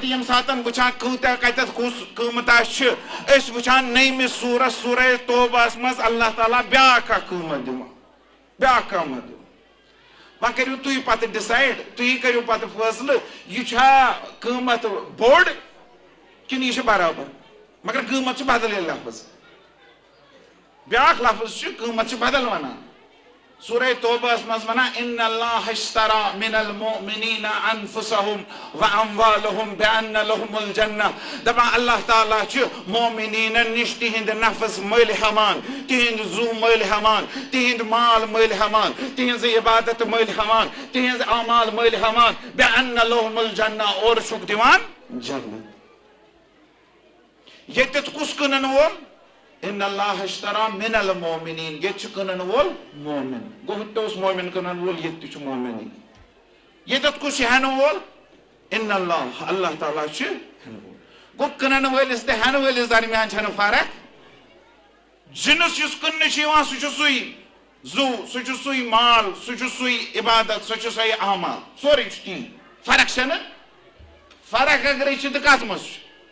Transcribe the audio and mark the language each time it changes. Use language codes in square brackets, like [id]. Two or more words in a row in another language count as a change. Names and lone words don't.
[ks] ییٚمہِ ساتہٕ وٕچھان کۭتیاہ کتٮ۪تھ کُس قۭمتھا چھِ أسۍ وٕچھان نٔیمہِ سورس سورے توبہس منٛز اللہ تعالیٰ بیاکھ اکھ قۭمت دِوان بیاکھ قۭمت دِوان وۄنۍ کٔرِو تُہۍ پتہٕ ڈِسایڈ تُہی کٔرِو پتہٕ فٲصلہٕ یہِ چھا قۭمت بوٚڑ کِنہٕ یہِ چھُ برابر مگر قۭمت چھُ بدل ییٚلہِ لفظ بیاکھ لفظ چھُ قۭمت چھُ بدل ونان سورے توبہس منٛز ونان [ar] ان اللہ اشترى من المؤمنین انفسهم واموالهم بان لهم الجنہ [ks] دپان اللہ تعالیٰ چھُ مومنیٖنن نِش تِہنٛدِ نفس مٔلۍ ہٮ۪وان تِہنٛدِ زُو مٔلۍ ہٮ۪وان تِہنٛدۍ مال مٔلۍ ہٮ۪وان تِہنٛز عبادت مٔلۍ ہٮ۪وان تِہنٛز اعمال مٔلۍ ہٮ۪وان [ar] بان لهم الجنہ [ks] اور چھُکھ دِوان جنت ییٚتٮ۪تھ کُس کٕنن وول [ar] ان اللہ اشترى من المؤمنین [ks] ییٚتہِ چھُ کٕنن وول مومن گوٚو ہُتہِ تہِ اوس مومن کٕنن وول ییٚتہِ تہِ چھُ مومنٕے ییٚتٮ۪تھ کُس چھُ ہٮ۪نہٕ وول ان اللہ اللہ تعالیٰ چھُ ہٮ۪نہٕ وول گوٚو کٕنن وٲلِس تہٕ ہٮ۪نہٕ وٲلِس درمیان چھنہٕ فرق جنس یُس کٕننہٕ چھُ یِوان سُہ چھُ سُے زُو سُہ چھُ سُے مال سُہ چھُ سُے عبادت سۄ چھِ سۄے اعمال سورُے چھُ تی فرق چھنہٕ فرق اگرے چھِ تہٕ کتھ منٛز چھُ